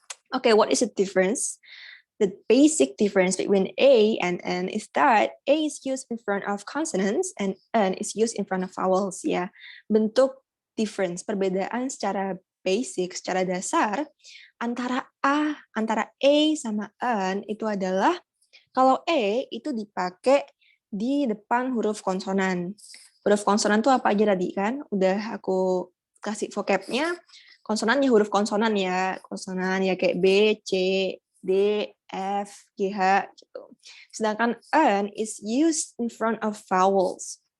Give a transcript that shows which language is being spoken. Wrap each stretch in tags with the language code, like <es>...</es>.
<en>Okay, what is the difference? The basic difference between A and N is that A is used in front of consonants and N is used in front of vowels, ya.</en> <id>Bentuk difference, perbedaan secara basic, secara dasar antara A sama N itu adalah kalau E itu dipakai di depan huruf konsonan. Huruf konsonan itu apa aja tadi kan? Udah aku kasih vocabnya. Konsonannya huruf konsonan ya. Konsonan ya kayak B, C, D, F, G, H gitu. Sedangkan</id> <en>N is used in front of vowels.</en>